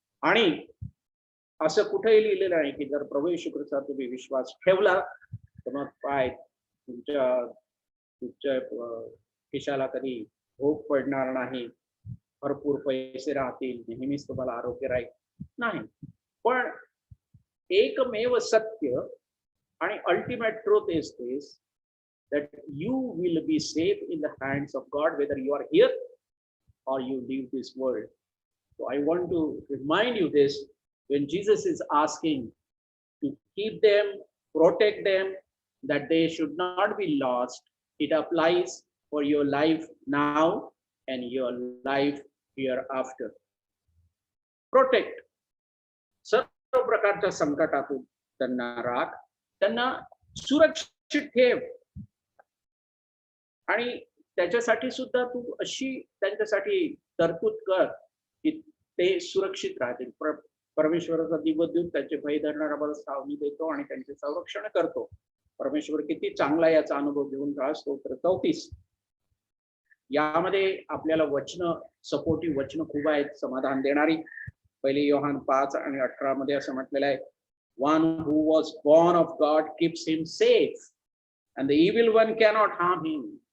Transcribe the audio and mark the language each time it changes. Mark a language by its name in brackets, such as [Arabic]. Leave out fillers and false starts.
[Marathi] आणि असं कुठेही लिहिलेलं नाही की जर प्रभू येशू ख्रिस्तावर तुम्ही विश्वास ठेवला तर मग काय तुमच्या तुमच्या खिशाला कधी भोग पडणार नाही, भरपूर पैसे राहतील, नेहमीच तुम्हाला आरोग्य राहील, नाही. पण एकमेव सत्य आणि [English] Ultimate truth is this, that you will be safe in the hands of God whether you are here or you leave this world. So I want to remind you this, when Jesus is asking to keep them, protect them, that they should not be lost, it applies for your life now and your life hereafter. Protect. [Marathi] सर्व प्रकारच्या संकटातून त्यांना राख, त्यांना सुरक्षित ठेव. आणि त्याच्यासाठी सुद्धा तू अशी त्यांच्यासाठी तरतूद कर की ते सुरक्षित राहतील. परमेश्वराचा दिव्यदूत त्याचे भय धरणारा सावनी देतो आणि त्यांचे संरक्षण करतो. परमेश्वर किती चांगला याचा अनुभव घेऊन राहा. स्तोत्र 34 यामध्ये आपल्याला वचन, सपोर्टिव्ह वचन खूप आहेत, समाधान देणारी. पहिले योहान 5 आणि 18 मध्ये असं म्हटलेलं आहे, [English] one who was born of God keeps him safe and the evil one cannot harm him.